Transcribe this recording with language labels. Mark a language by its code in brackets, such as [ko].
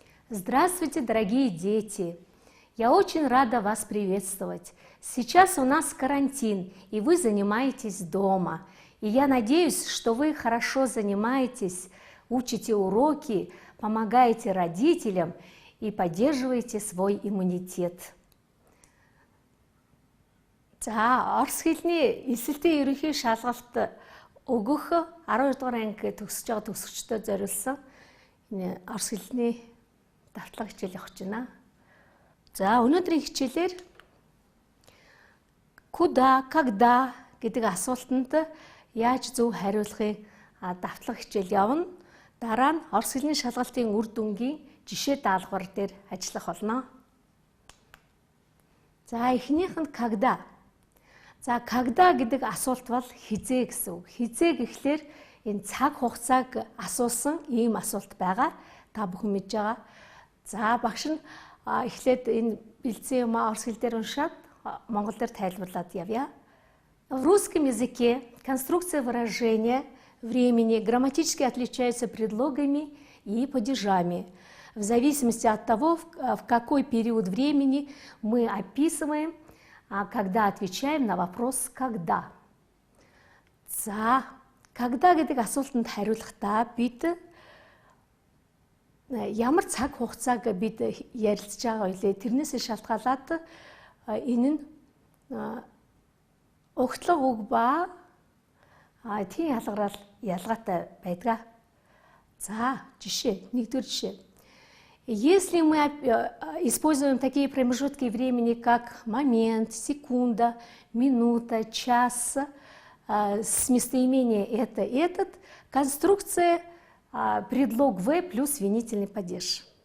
[ru] Здравствуйте, дорогие дети! Я очень рада вас приветствовать. Сейчас у нас карантин, и вы занимаетесь дома. И я надеюсь, что вы хорошо занимаетесь, учите уроки, помогаете родителям и поддерживаете свой иммунитет. [mn] За орос хэлний эсэлтийн ерөнхий шалгалт өгөх 12 дугаар анги төгсөж байгаа төгсөгчдөд зориулсан орос хэлний давтлага хичээл явах гэж байна. За өнөөдрийн хичээлээр куда, когда гэдэг асуултанд яаж зөв хариулахыг давтлага хичээл явна. Дараа нь орос хэлний шалгалтын үр дүнгийн жишээ даалгавар дээр ажиллах болно. За эхнийх нь когда. За когда гэдэг асуулт бол хизээ гэсэн үг. Хизээ гэхлээр энэ цаг хугацааг асуусан ийм асуулт байгаа. Та бүхэн мэдж байгаа. За багш нь эхлээд энэ бэлдсэн юм орос хэл дээр уншаад монгол дээр тайлбарлаад явъя. [ru] В русском языке конструкция выражения времени грамматически отличается предлогами и падежами. В зависимости от того, в какой период времени мы описываем, когда отвечаем на вопрос «когда». [mn] За, когда гэдэг асуултанд хариулахдаа бид ямар цаг хугацааг бид ярилцж байгаа вэ? Тэрнээс шалтгаалаад энэ нь угтлаг үг ба тийм ялгарал ялгаатай байдаг. За, жишээ, нэгдүгээр жишээ. [ru] Если мы используем такие промежутки времени, как момент, секунда, минута, час, с местоимения это, этот, конструкция предлог «в» плюс винительный падеж.